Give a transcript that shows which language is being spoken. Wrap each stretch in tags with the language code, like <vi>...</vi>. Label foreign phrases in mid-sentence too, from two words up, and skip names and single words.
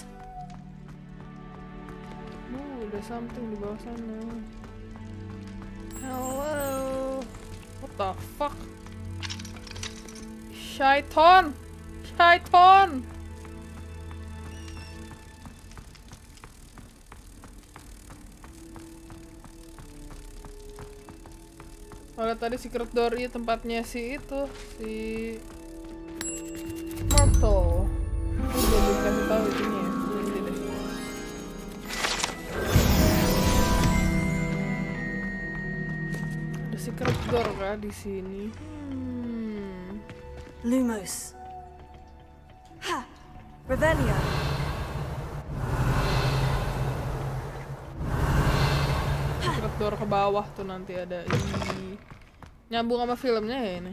<id>Ada something di bawah sana.</id> <en>the fuck?</en> <id>Syaiton! Syaiton! Kalau tadi</id> <en>secret door</en> <id>itu tempatnya si itu, si Myrtle. Aku belum dikasih tahu itunya. Ini deh. Ada</id> <en>secret door</en> <id>kah di sini? Lumos. Ha! Revelio.</id> <en>Secret door</en> <id>ke bawah tuh nanti ada ini. Nyambung sama filmnya ya ini.</id>